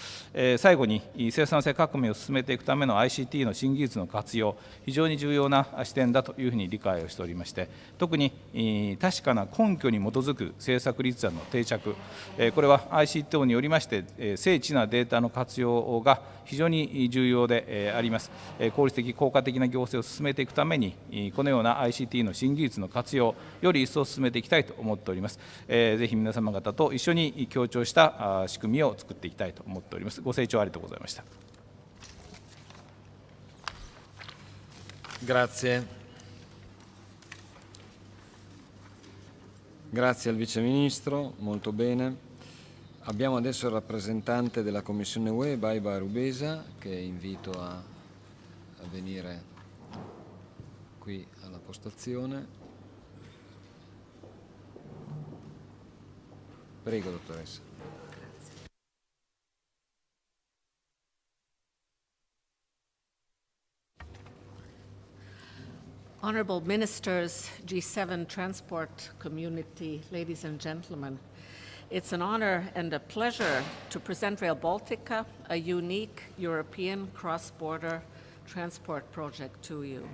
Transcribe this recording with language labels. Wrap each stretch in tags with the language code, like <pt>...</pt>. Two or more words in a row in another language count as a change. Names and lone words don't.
<ja>最後に生産性革命を進めていくための ICT の新技術の活用、非常に重要な視点だというふうに理解をしておりまして、特に確かな根拠に基づく政策立案の定着、これは ICT によりまして精緻なデータの活用が非常に重要であります。効率的、効果的な行政を進めていくために、このような ICT の新技術の活用、より一層進めていきたいと思っております。ぜひ皆様方と一緒に協調した仕組みを作っていきたいと思っております。ご清聴ありがとうございました。</ja> <it>Grazie. Grazie al Vice Ministro, molto bene. Abbiamo adesso il rappresentante della Commissione UE, Baiba Rubesa, che invito a venire qui alla postazione. Prego, dottoressa.</it> <en>Honorable Ministers, G7 Transport Community, ladies and gentlemen, it's an honor and a pleasure to present Rail Baltica, a unique European cross-border transport project to you.</en>